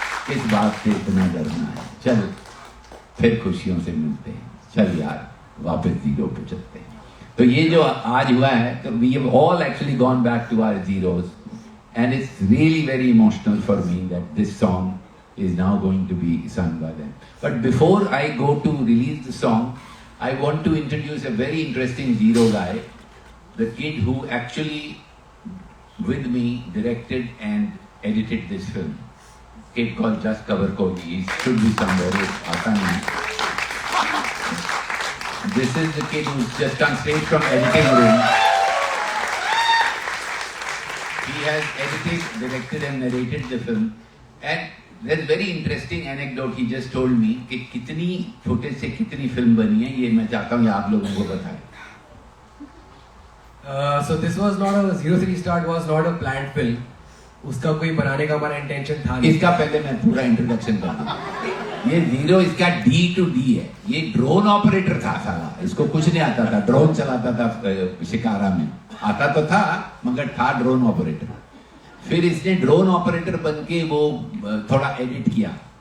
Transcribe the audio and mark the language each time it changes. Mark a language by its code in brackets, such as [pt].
[hi] किस बात से इतना डरना है, चल फिर खुशियों से मिलते हैं, चल यार वापस जीरो पे चलते हैं। तो ये जो आज हुआ है, तो [en] We have all actually gone back to our zeros and it's really very emotional for me that this song is now going to be sung by them. But before I go to release the song, I want to introduce a very interesting zero guy, the kid who actually with me directed and edited this film. Kid called Just Cover Kohli. He should be somewhere. [hi] Aata nahi. [en] This is the kid who's just come straight from editing room. He has edited, directed and narrated the film. And there's very interesting anecdote he just told me [hi] कि कितनी footage से कितनी film बनी है, ये मैं चाहता हूँ ये आप लोगों को बताएं. [en] So this was not a 03 start was not a planned film. [hi] उसका कोई बनाने का हमारा इंटेंशन था नहीं. इसका पहले मैं पूरा इंट्रोडक्शन कर दूं. ये जीरो इसका D to D है. ये ड्रोन ऑपरेटर था साला. इसको कुछ नहीं आता था. ड्रोन चलाता था शिकारा में. आता तो था मगर था ड्रोन ऑपरेटर. फिर इसने ड्रोन ऑपरेटर बन के वो थोड़ा एडिट किया.